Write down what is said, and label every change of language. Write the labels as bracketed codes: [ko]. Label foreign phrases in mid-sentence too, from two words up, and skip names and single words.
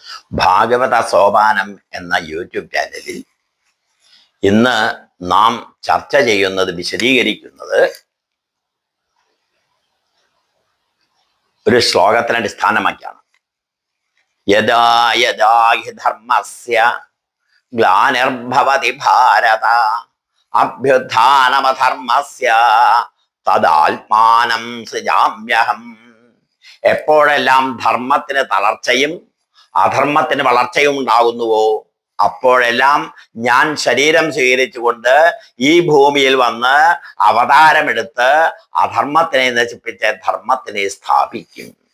[ml] ഭാഗവത സോപാനം എന്ന യൂട്യൂബ് ചാനലിൽ ഇന്ന് നാം ചർച്ച ചെയ്യുന്നത്, വിശദീകരിക്കുന്നത് ഒരു ശ്ലോകത്തിനെ അടിസ്ഥാനമാക്കിയാണ്. [sa] യദാ യദാ ഹി ധർമ്മസ്യ ഗ്ലാനിർഭവതി ഭാരത അഭ്യുത്ഥാനമധർമ്മസ്യ തദാത്മാനം സൃജാമ്യഹം. [ml] എപ്പോഴെല്ലാം ധർമ്മത്തിന് തളർച്ചയും അധർമ്മത്തിന് വളർച്ചയും ഉണ്ടാകുന്നുവോ അപ്പോഴെല്ലാം ഞാൻ ശരീരം സ്വീകരിച്ചുകൊണ്ട് ഈ ഭൂമിയിൽ വന്ന് അവതാരമെടുത്ത് അധർമ്മത്തിനെ നശിപ്പിച്ച് ധർമ്മത്തിനെ സ്ഥാപിക്കും.